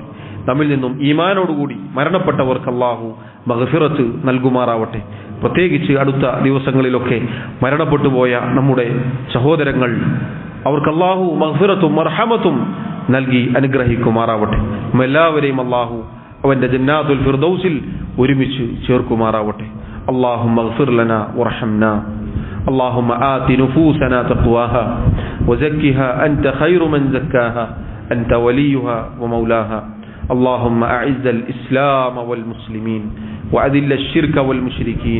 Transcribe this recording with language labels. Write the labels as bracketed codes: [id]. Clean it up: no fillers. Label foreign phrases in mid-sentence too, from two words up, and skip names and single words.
[ml] നമ്മിൽ നിന്നും ഈമാനോടുകൂടി മരണപ്പെട്ടവർക്ക് അല്ലാഹു മഗ്ഫിറത്ത് നൽകുമാറാവട്ടെ. പ്രത്യേകിച്ച് അടുത്ത ദിവസങ്ങളിലൊക്കെ മരണപ്പെട്ടു പോയ നമ്മുടെ സഹോദരങ്ങൾ, അവർക്ക് അല്ലാഹു മഗ്ഫിറത്തും മർഹമത്തും നൽകി അനുഗ്രഹിക്കുമാറാവട്ടെ. എല്ലാവരെയും അല്ലാഹു അവന്റെ ജന്നാത്തുൽ ഫിർദൗസിൽ ഒരുമിച്ച് ചേർക്കുമാറാവട്ടെ. [ar] اللهم اغفر لنا وارحمنا. اللهم آت نفوسنا تقواها وزكها أنت خير من زكاها أنت وليها ومولاها. اللهم أعز الإسلام والمسلمين وأذل الشرك والمشركين.